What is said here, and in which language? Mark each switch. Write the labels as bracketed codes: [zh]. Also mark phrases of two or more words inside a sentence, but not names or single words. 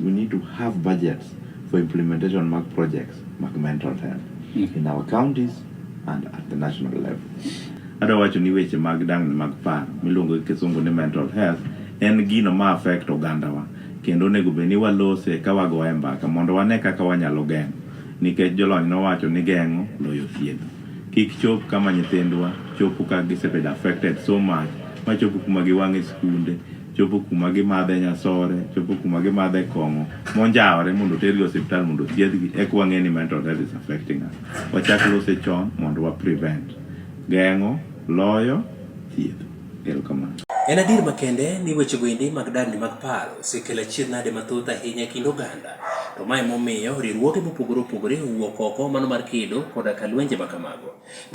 [en] We need to have budgets for implementation [luo] mag projects mag [en] mental health in our counties and at the national level. [luo] Adawacho ni weche mag dang'ni mag paro miluongo gi kisungu ni [en] mental health [luo] en gino ma affect ogandawa, kendo onego bed ni walose ka wagoye mbaka mondo wane kaka wanyalo geng'o. Nikech jolony nowacho ni geng'o loyo thiedho. Kik chop kama nyithindwa chopo ka gisebedo [en] affected so much [luo] ma chopo kuma giwang'e skunde, chopo kuma gimadhe nyasore, chopo kuma gimadhe kong'o monjawre mondo tergi osiptal mondo thiedhgi. Eka wang'e ni [en] mental health is affecting us. [luo] Wachak lose chon mondo wa prevent. Geng'o loyo thiedho. Erokamano. En adier makende ni wechego endi mag dang'ni mag paro osekelo achiedh nade mathoth ahinya e kind oganda. To mae momiyo riwruoge mopogore opogore owuok oko mano mar kedo koda ka lwenje ma kamago.